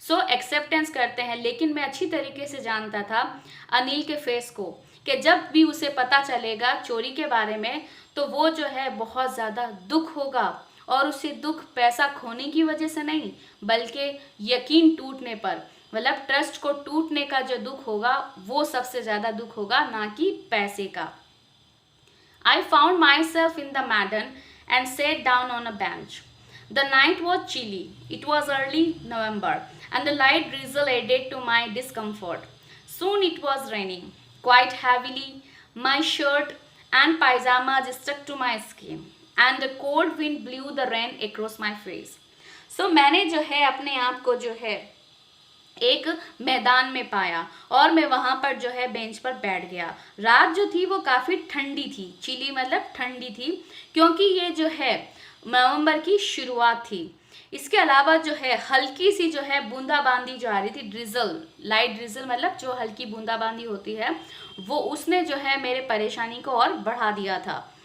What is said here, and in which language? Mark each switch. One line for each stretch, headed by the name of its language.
Hindi: Acceptance करते हैं। लेकिन मैं अच्छी तरीके से जानता था अनिल के फेस को कि जब भी उसे पता चलेगा चोरी के बारे में तो वो जो है बहुत ज़्यादा दुख होगा। और उसे दुख पैसा खोने की वजह से नहीं, बल्कि यकीन टूटने पर, मतलब ट्रस्ट को टूटने का जो दुख होगा वो सबसे ज़्यादा दुख होगा, ना कि पैसे का।
English: I found myself in the Madden and sat down on a bench. The night was chilly. It was early November and the light drizzle added to my discomfort. Soon it was raining, quite heavily. My shirt and pajamas stuck to my skin and the cold wind blew the rain across my face.
Hindi: मैंने जो है अपने आप को जो है एक मैदान में पाया और मैं वहाँ पर जो है बेंच पर बैठ गया। रात जो थी वो काफ़ी ठंडी थी, चिली मतलब ठंडी थी, क्योंकि ये जो है नवंबर की शुरुआत थी। इसके अलावा जो है हल्की सी जो है बूंदाबांदी जो आ रही थी, ड्रिजल,
English: light drizzle
Hindi: मतलब जो हल्की बूंदाबांदी होती है, वो उसने जो है मेरे परेशानी को और बढ़ा दिया था।